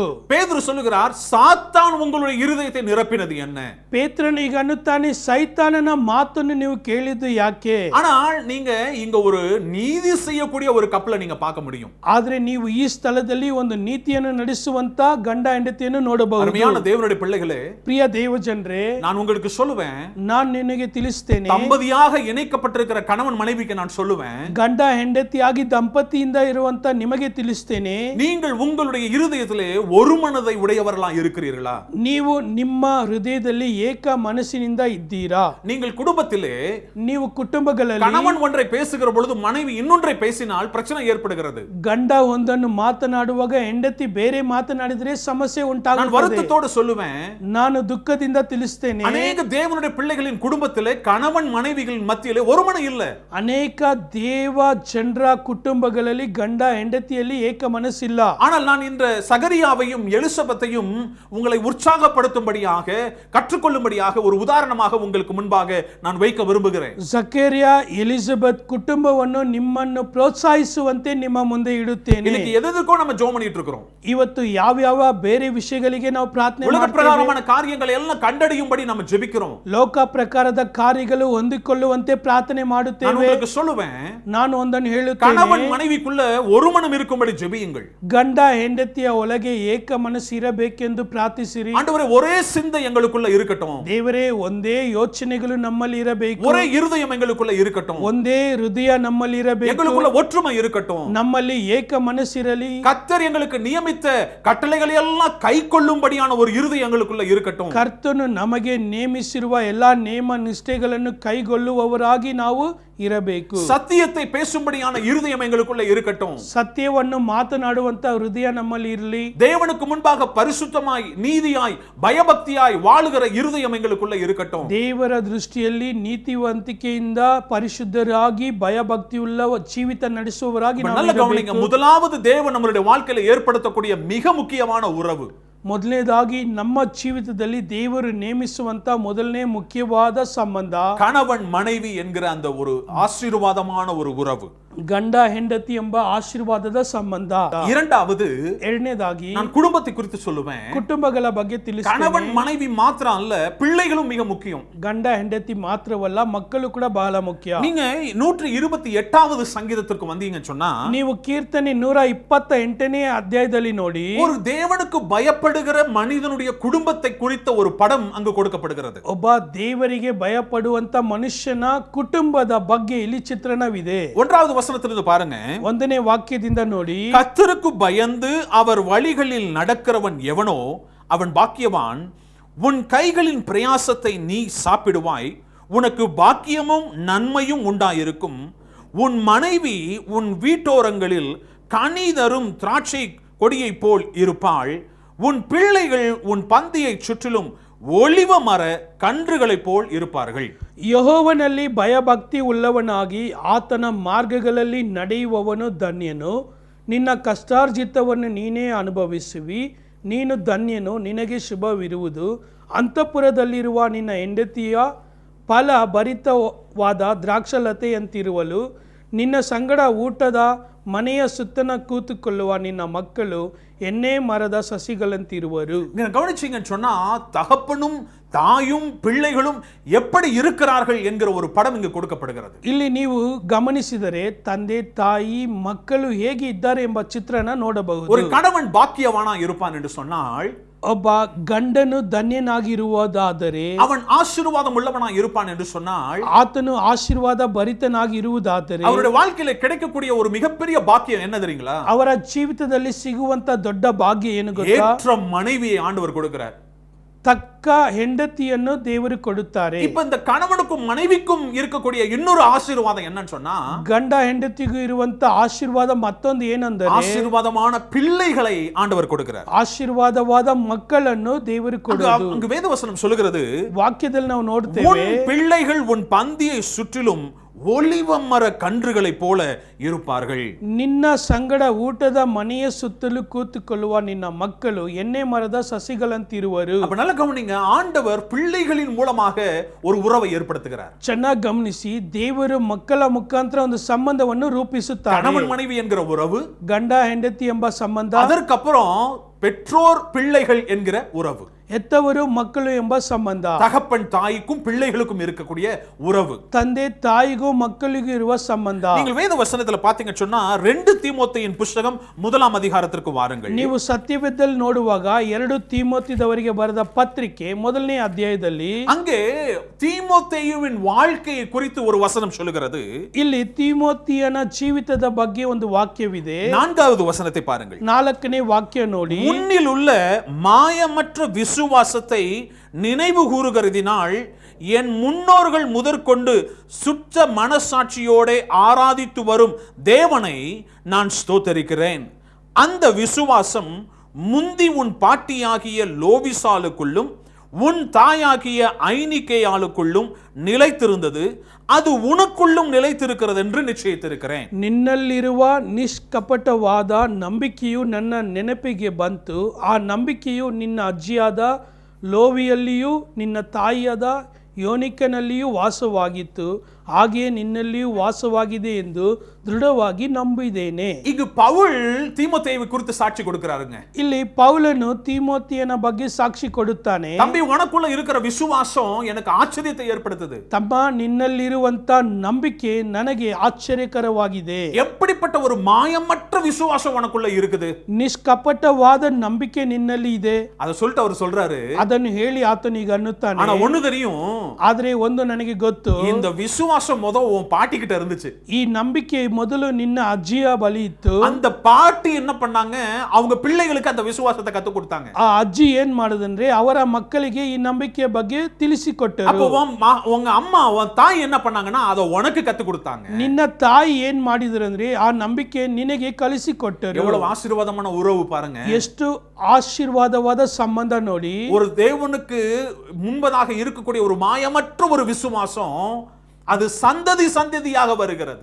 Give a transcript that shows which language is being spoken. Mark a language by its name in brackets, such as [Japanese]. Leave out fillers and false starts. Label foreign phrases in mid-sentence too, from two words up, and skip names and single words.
[Tamil] பேதுரு சொல்லுகிறார், சாத்தான் உங்களுடைய இருதயத்தை நிரப்பினது என்ன? [Kannada] ಪೇತ್ರನು ಈಗ ಅನ್ನುತ್ತಾನೆ, ಸೈತಾನನ ಮಾತನ್ನು ನೀವು ಕೇಳಿದ್ದು ಯಾಕೆ? [Tamil] ஆனால் நீங்க இங்க ஒரு நீதி செய்யக்கூடிய ஒரு கப்பலை நீங்க பார்க்க முடியும். [Kannada] ಆದ್ರೆ ನೀವು ಈ ಸ್ಥಳದಲ್ಲಿ ಒಂದು ನೀತಿಯನ್ನು ನಡೆಸುವಂತ ಗಂಡ ಹೆಂಡತಿಯನ್ನು ನೋಡಬಹುದು. [Tamil] அருமையான தேவனுடைய பிள்ளைகளே, [Kannada] ಪ್ರಿಯ ದೇವಜನರೇ, [Tamil] நான் உங்களுக்கு சொல்லுவேன், [Kannada] ನಾನು ನಿನಗೆ ತಿಳಿಸ್ತೇನೆ, [Tamil] தம்பதியாக இணைக்கப்பட்டிருக்கிற கணவன் மனைவிக்கு நான் சொல்லுவேன், [Kannada] ಗಂಡ ಹೆಂಡತಿಯಾಗಿ ದಂಪತಿಯಿಂದ ಇರುವಂತ ನಿಮಗೆ ತಿಳಿಸ್ತೇನೆ, [Tamil] நீங்கள் உங்களுடைய இருதயத்திலே ஒரு மனதை உடையவர்களா இருக்கிறீர்களா? [Kannada] ನೀವು ನಿಮ್ಮ ಹೃದಯದಲ್ಲಿ ಏಕ ಮನಸ್ಸಿನಿಂದ ಇದ್ದೀರಾ? [Tamil] நீங்கள் குடும்பத்திலே [Kannada] ನೀವು ಕುಟುಂಬಗಳಲ್ಲಿ [Tamil] கணவன் ஒன்றை பேசுகிற பொழுது மனைவி இன்னொன்றை பேசினால் பிரச்சனை ஏற்படுகிறது. [Kannada] ಗಂಡ ಒಂದನ್ನು ಮಾತನಾಡುವಾಗ ಹೆಂಡತಿ ಬೇರೆ ಮಾತನಾಡಿದ್ರೆ ಸಮಸ್ಯೆ [Tamil] நான் [Kannada] ಉಂಟಾಗುತ್ತದೆ. [Tamil] வருத்தத்தோடு சொல்லுவேன், [Kannada] ನಾನು ದುಃಖದಿಂದ ತಿಳಿಸ್ತೇನೆ, [Tamil] அநேக தேவனுடைய பிள்ளைகளின் குடும்பத்திலே கணவன் மனைவிகளின் மத்தியிலே ஒரு மனம் இல்ல. [Kannada] ಅನೇಕ ದೇವ ಜನರ ಕುಟುಂಬಗಳಲ್ಲಿ ಗಂಡ ಹೆಂಡತಿಯಲ್ಲಿ ಏಕ ಮನಸ್ಸಿಲ್ಲ. [Tamil] ஆனால் நான் இந்த சகரியாவையும் எலிசபெத்தையும் உங்களை உற்சாகப்படுத்தும்படியாக, கற்றுக்கொள்ளும்படியாக ஒரு உதாரணமாக உங்களுக்கு முன்பாக நான் வைக்க விரும்புகிறேன். [Kannada] ಜಕರಿಯ ಎಲಿಜಬೆತ್ ಕುಟುಂಬವನ್ನು ನಿಮ್ಮನ್ನು ಪ್ರೋತ್ಸಾಹಿಸುವಂತೆ ನಿಮ್ಮ ಮುಂದೆ ಇಡುತ್ತೇನೆ. [Tamil] இன்னைக்கு எதுக்கோ நம்ம ஜெபம் பண்ணிட்டு இருக்கிறோம். [Kannada] ಇವತ್ತು ಯಾವ ಬೇರೆ ವಿಷಯಗಳಿಗೆ ನಾವು ಪ್ರಾರ್ಥನೆ [Tamil] உலக [Kannada] ಮಾಡ್ತೇವೆ. [Tamil] பிரகாரமான காரியங்களை எல்லாம் கண்டடையும்படி நம்ம ஜெபிக்கிறோம். [Kannada] ಲೋಕ ಪ್ರಕಾರದ ಕಾರ್ಯಗಳು ಹೊಂದಿಕೊಳ್ಳುವಂತೆ ಪ್ರಾರ್ಥನೆ [Tamil] நான் [Kannada] ಮಾಡುತ್ತೇವೆ. [Tamil] உங்களுக்கு சொல்லுவேன், [Kannada] ನಾನು ಒಂದನ್ನು ಹೇಳುತ್ತೇನೆ, [Tamil] கணவன் மனைவிக்குள்ள ஒரு மனம் இருக்கும்படி ஜெபியுங்கள். [Kannada] ಗಂಡ ಹೆಂಡತಿಯ ಒಳಗೆ ಏಕ ಮನಸ್ಸು ಇರಬೇಕೆಂದು ಪ್ರಾರ್ಥಿಸಿರಿ. [Tamil] ஆண்டவரே, ஒரே சிந்தை எங்களுக்குள்ள இருக்கட்டும், [Kannada] ದೇವರೇ, ಒಂದೇ ಯೋಚನೆಗಳು ನಮ್ಮಲ್ಲಿ ಇರಬೇಕು, [Tamil] ஒரே இருதயம் எங்களுக்குள்ள இருக்கட்டும், [Kannada] ಒಂದೇ ಹೃದಯ ನಮ್ಮಲ್ಲಿ ಇರಬೇಕು, [Tamil] எங்களுக்குள்ள ஒற்றுமை இருக்கட்டும். [Kannada] ನಮ್ಮಲ್ಲಿ ಏಕ ಮನಸ್ಸಿರಲಿ. [Tamil] கர்த்தர் எங்களுக்கு நியமித்த கட்டளைகளை எல்லாம் கைக்கொள்ளும்படியான ஒரு இருதயம் எங்களுக்குள்ள இருக்கட்டும். [Kannada] ಕರ್ತನು ನಮಗೆ ನೇಮಿಸಿರುವ ಎಲ್ಲಾ ನೇಮ ನಿಷ್ಠೆಗಳನ್ನು ಕೈಗೊಳ್ಳುವವರಾಗಿ ನಾವು ಇರಬೇಕು. [Tamil] சத்தியத்தை பேசும்படியான இருதயம் எங்களுக்குள்ள இருக்கட்டும். [Kannada] ಸತ್ಯವನ್ನು ಮಾತನಾಡುವಂತ ಹೃದಯ ನಮ್ಮಲ್ಲಿ ಇರಲಿ. [Tamil] தேவனுக்கு முன்பாக பரிசுத்தமாய் நீதியாய் பயபக்தியாய் வாழுகிற இருதயம் எங்களுக்குள்ள இருக்கட்டும். [Kannada] ದೇವರ ದೃಷ್ಟಿಯಲ್ಲಿ ನೀತಿವಂತಿಕೆಯಿಂದ ಪರಿಶುದ್ಧರಾಗಿ ಭಯಭಕ್ತಿಯುಳ್ಳ ಜೀವಿತ ನಡೆಸುವವರಾಗಿ ನಾವು [Tamil] நல்ல கவனிங்க. முதலாவது தேவன் நம்மளுடைய வாழ்க்கையில ஏற்படுத்தக்கூடிய மிக முக்கியமான உறவு, [Kannada] ಮೊದಲನೇದಾಗಿ ನಮ್ಮ ಜೀವಿತದಲ್ಲಿ ದೇವರು ನೇಮಿಸುವಂತ ಮೊದಲನೇ ಮುಖ್ಯವಾದ ಸಂಬಂಧ [Tamil] கணவன் மனைவி என்கிற அந்த ஒரு ஆசீர்வாதமான ஒரு உறவு. [Kannada] ಗಂಡ ಹೆಂಡತಿ ಎಂಬ ಆಶೀರ್ವಾದದ ಸಂಬಂಧ. [Tamil] இரண்டாவது, [Kannada] ಎರಡನೇದಾಗಿ [Tamil] நான் குடும்பத்தை குறித்து சொல்லுவேன். [Kannada] ಕುಟುಂಬಗಳ ಬಗ್ಗೆ ತಿಳಿಸ್ತೇನೆ. [Tamil] கணவன் மனைவி மாத்திரம் அல்ல, பிள்ளைகளும் மிக முக்கியம். [Kannada] ಗಂಡ ಹೆಂಡತಿ ಮಾತ್ರವಲ್ಲ, ಮಕ್ಕಳು ಕೂಡ ಬಹಳ ಮುಖ್ಯ. [Tamil] நீங்க 128வது சங்கீதத்திற்கு வந்தீங்கன்னு சொன்னா, [Kannada] ನೀವು ಕೀರ್ತನೆ 128ನೇ ಅಧ್ಯಾಯದಲ್ಲಿ ನೋಡಿ, [Tamil] ஒரு தேவனுக்கு பயப்படுகிற மனிதனுடைய குடும்பத்தை குறித்த ஒரு படம் அங்கு கொடுக்கப்படுகிறது. [Kannada] ಒಬ್ಬ ದೇವರಿಗೆ ಭಯಪಡುವಂತ ಮನುಷ್ಯನ ಕುಟುಂಬದ ಬಗ್ಗೆ ಇಲ್ಲಿ ಚಿತ್ರಣವಿದೆ. [Tamil] 1வது வசனத்திலிருந்து பாருங்க. [Kannada] 1ನೇ ವಾಕ್ಯದಿಂದ ನೋಡಿ, [Tamil] கர்த்தருக்கு பயந்து அவர் வழிகளில் நடக்கிறவன் எவனோ அவன் பாக்கியவான். உன் கைகளின் பிரயாசத்தை நீ சாப்பிடுவாய், உனக்கு பாக்கியமும் நன்மையும் உண்டாயிருக்கும். உன் மனைவி உன் வீட்டோரங்களில் கனி தரும் திராட்சை கொடியை போல் இருப்பாள். உன் பிள்ளைகள் உன் பந்தியை சுற்றிலும் ஒலிவ மர கன்றுகளைப் போல் இருப்பார்கள். [Kannada] ಯೆಹೋವನಲ್ಲಿ ಭಯಭಕ್ತಿ ಉಳ್ಳವನಾಗಿ ಆತನ ಮಾರ್ಗಗಳಲ್ಲಿ ನಡೆಯುವವನು ಧನ್ಯನು. ನಿನ್ನ ಕಷ್ಟಾರ್ಜಿತವನ್ನು ನೀನೇ ಅನುಭವಿಸುವಿ, ನೀನು ಧನ್ಯನು, ನಿನಗೆ ಶುಭವಿರುವುದು. ಅಂತಃಪುರದಲ್ಲಿರುವ ನಿನ್ನ ಹೆಂಡತಿಯ ಫಲ ಭರಿತವಾದ ದ್ರಾಕ್ಷಲತೆಯಂತಿರುವಳು. ನಿನ್ನ ಸಂಗಡ ಊಟದ ಮನೆಯ ಸುತ್ತನ ಕೂತುಕೊಳ್ಳುವ ನಿನ್ನ ಮಕ್ಕಳು ಎಣ್ಣೆ ಮರದ ಸಸಿಗಳಂತಿರುವರು. [Tamil] கவனிச்சீங்கன்னு சொன்னா, தகப்பனும் தாயும் பிள்ளைகளும் எப்படி இருக்கிறார்கள் என்கிற ஒரு படம் இங்கு கொடுக்கப்படுகிறது. [Kannada] ಇಲ್ಲಿ ನೀವು ಗಮನಿಸಿದರೆ ತಂದೆ ತಾಯಿ ಮಕ್ಕಳು ಹೇಗೆ ಇದ್ದಾರೆ ಎಂಬ ಚಿತ್ರಣ ನೋಡಬಹುದು. [Tamil] ஒரு கணவன் பாக்கியவானா இருப்பான் என்று சொன்னால், [Kannada] ಒಬ್ಬ ಗಂಡನು ಧನ್ಯನಾಗಿರುವುದಾದರೆ, [Tamil] அவன் ஆசீர்வாதம் உள்ளவனா இருப்பான் என்று சொன்னால், [Kannada] ಆತನು ಆಶೀರ್ವಾದ ಭರಿತನಾಗಿರುವುದಾದರೆ, [Tamil] அவருடைய வாழ்க்கையில கிடைக்கக்கூடிய ஒரு மிகப்பெரிய பாக்கியம் என்ன தெரியுங்களா? [Kannada] ಅವರ ಜೀವಿತದಲ್ಲಿ ಸಿಗುವಂತ ದೊಡ್ಡ ಭಾಗ್ಯ ಏನು ಗೊತ್ತಾ? [Tamil] ஏற்ற மனைவியை ஆண்டவர் கொடுக்கிறார். [Kannada] ತಕ್ಕ ಹೆಂಡತಿಯನ್ನು ದೇವರು ಕೊಡುತ್ತಾರೆ. [Tamil] இப்ப இந்த கணவனுக்கும் மனைவிக்கும் இருக்கக்கூடிய இன்னொரு ஆசீர்வாதம் என்னன்னு சொன்னா, [Kannada] ಗಂಡ ಹೆಂಡತಿಗೂ ಇರುವಂತ ಆಶೀರ್ವಾದ ಮತ್ತೊಂದು ಏನಂದರೆ, [Tamil] ஆசீர்வாதமான பிள்ளைகளை ஆண்டவர் கொடுக்கிறார். [Kannada] ಆಶೀರ್ವಾದವಾದ ಮಕ್ಕಳನ್ನು ದೇವರು ಕೊಡುವುದು. [Tamil] அங்கு வேதவசனம் சொல்லுகிறது, [Kannada] ವಾಕ್ಯದಲ್ಲಿ ನಾವು [Tamil] உன் [Kannada] ನೋಡ್ತೇವೆ, [Tamil] பிள்ளைகள் உன் பந்தியை சுற்றிலும் ஒலிவ மர கன்றுகளைப் போல இருப்பார்கள். [Kannada] ನಿನ್ನ ಸಂಗಡ ಊಟದ ಮನೆಯ ಸುತ್ತಲೂ ಕೂತುಕೊಳ್ಳುವ ನಿನ್ನ ಮಕ್ಕಳು ಎಣ್ಣೆ ಮರದ ಸಸಿಗಳಂತಿರುವರು. [Tamil] அப்ப நல்ல கவனிங்க, ஆண்டவர் பிள்ளைகளின் மூலமாக ஒரு உறவை ஏற்படுத்துகிறார். [Kannada] ಚೆನ್ನಾಗಿ ಗಮನಿಸಿ, ದೇವರು ಮಕ್ಕಳ ಮುಖಾಂತರ ಒಂದು ಸಂಬಂಧವನ್ನು ರೂಪಿಸುತ್ತಾರೆ. [Tamil] கணவன் மனைவி என்கிற உறவு, [Kannada] ಗಂಡ ಹೆಂಡತಿ ಎಂಬ ಸಂಬಂಧ, [Tamil] அதற்கப்புறம் பெற்றோர் பிள்ளைகள் என்கிற உறவு, [Kannada] ಹೆತ್ತವರು ಮಕ್ಕಳು ಎಂಬ ಸಂಬಂಧ, [Tamil] தகப்பன் தாய்க்கும் பிள்ளைகளுக்கும் இருக்கக்கூடிய உறவு, [Kannada] ತಂದೆ ತಾಯಿಗೂ ಮಕ್ಕಳಿಗೂ ಇರುವ ಸಂಬಂಧ. [Tamil] நீங்கள் வேத வசனத்துல பாத்தீங்க சொன்னா 2 தீமோத்தேயின் புத்தகம் 1ஆம் அதிகாரத்திற்கு வாருங்கள். [Kannada] ನೀವು ಸತ್ಯವೇದದಲ್ಲಿ ನೋಡುವಾಗ 2 ತೀಮೋಥೆಯವರಿಗೆ ಬರೆದ ಪತ್ರಿಕೆ 1ನೇ ಅಧ್ಯಾಯದಲ್ಲಿ [Tamil] அங்கே தீமோத்தேயுவின் வாழ்க்கையை குறித்து ஒரு வசனம் சொல்லுகிறது. [Kannada] ಇಲ್ಲಿ ತೀಮೋಥಿಯನ ಜೀವಿತದ ಬಗ್ಗೆ ಒಂದು ವಾಕ್ಯವಿದೆ. [Tamil] 4வது வசனத்தை பாருங்கள். [Kannada] 4ನೇ ವಾಕ್ಯ ನೋಡಿ, [Tamil] உன்னில் உள்ள மாயமற்ற விசுவாசத்தை நினைவு கூறுகிறதினால் என் முன்னோர்கள் முதற்கொண்டு சுற்ற மனசாட்சியோட ஆராதித்து வரும் தேவனை நான் ஸ்தோத்தரிக்கிறேன். அந்த விசுவாசம் முந்தி உன் பாட்டியாகிய லோவிசாலுக்குள்ளும் உன் தாயாகிய ஐனிக்கேயாளுக்குள்ளும் நிலைத்திருந்தது, அது உனக்குள்ளும் நிலைத்திருக்கிறது என்று நிச்சயித்திருக்கிறேன். [Kannada] ನಿನ್ನಲ್ಲಿರುವ ನಿಷ್ಕಪಟವಾದ ನಂಬಿಕೆಯು ನನ್ನ ನೆನಪಿಗೆ ಬಂತು. ಆ ನಂಬಿಕೆಯು ನಿನ್ನ ಅಜ್ಜಿಯಾದ ಲೋವಿಯಲ್ಲಿಯೂ ನಿನ್ನ ತಾಯಿಯಾದ ಯೋನಿಕನಲ್ಲಿಯೂ ವಾಸವಾಗಿತ್ತು, ಹಾಗೆಯೇ ನಿನ್ನಲ್ಲಿಯೂ ವಾಸವಾಗಿದೆ ಎಂದು ದೃಢವಾಗಿ ನಂಬಿದ್ದೇನೆ. [Tamil] இங்கு பவுல் தீமோத்தேயுவை குறித்து சாட்சி கொடுக்கிறாருங்க. [Kannada] ಇಲ್ಲಿ ಪೌಲನು ತೀಮೋಥಿಯನ ಬಗ್ಗೆ ಸಾಕ್ಷಿ ಕೊಡುತ್ತಾನೆ. [Tamil] தம்பி, உனக்குள்ள இருக்கிற விசுவாசம் எனக்கு ஆச்சரியத்தை ஏற்படுத்துது. [Kannada] ತಮ್ಮ, ನಿನ್ನಲ್ಲಿರುವಂತ ನಂಬಿಕೆ ನನಗೆ ಆಶ್ಚರ್ಯಕರವಾಗಿದೆ. [Tamil] எப்படிப்பட்ட ஒரு மாயமற்ற விசுவாசம் உனக்குள்ள இருக்குது. [Kannada] ನಿಷ್ಕಪಟವಾದ ನಂಬಿಕೆ ನಿನ್ನಲ್ಲಿ ಇದೆ. [Tamil] அத சொல்லிட்டு அவர் சொல்றாரு. [Kannada] ಅದನ್ನು ಹೇಳಿ ಆತನಿಗೆ ಅನ್ನುತ್ತಾನೆ. [Tamil] ஆனா ஒண்ணு தெரியும். [Kannada] ಆದ್ರೆ ಒಂದು ನನಗೆ ಗೊತ್ತು. [Tamil] இந்த விசுவாசம் உன் பாட்டி கிட்ட இருந்துச்சு. [Kannada] ಈ ನಂಬಿಕೆ ಮೊದಲು ನಿನ್ನ ಅಜ್ಜಿಯ ಬಳಿ ಇತ್ತು. [Tamil] அந்த பாட்டி என்ன பண்ணாங்க? அவங்க பிள்ளைகளுக்கு அந்த விசுவாசத்தை கத்து கொடுத்தாங்க. [Kannada] ಆ ಅಜ್ಜಿ ಏನ್ ಮಾಡಿದಂದ್ರೆ ಅವರ ಮಕ್ಕಳಿಗೆ ಈ ನಂಬಿಕೆಯ ಬಗ್ಗೆ ತಿಳಿಸಿಕೊಟ್ಟರು. [Tamil] அப்போ உங்க அம்மா உன் தாய் என்ன பண்ணாங்கன்னா அத உனக்கு கத்து கொடுத்தாங்க. [Kannada] ನಿನ್ನ ತಾಯಿ ಏನ್ ಮಾಡಿದ್ರಂದ್ರೆ ಆ ನಂಬಿಕೆ ನಿನಗೆ ಕಲಿಸಿಕೊಟ್ಟರು. [Tamil] எவ்வளவு ஆசீர்வாதமான உறவு பாருங்க. [Kannada] ಎಷ್ಟು ಆಶೀರ್ವಾದವಾದ ಸಂಬಂಧ ನೋಡಿ. [Tamil] ஒரு தேவனுக்கு முன்பதாக இருக்கக்கூடிய ஒரு மாயமற்ற ஒரு விசுவாசம் அது சந்ததி சந்ததியாக வருகிறது.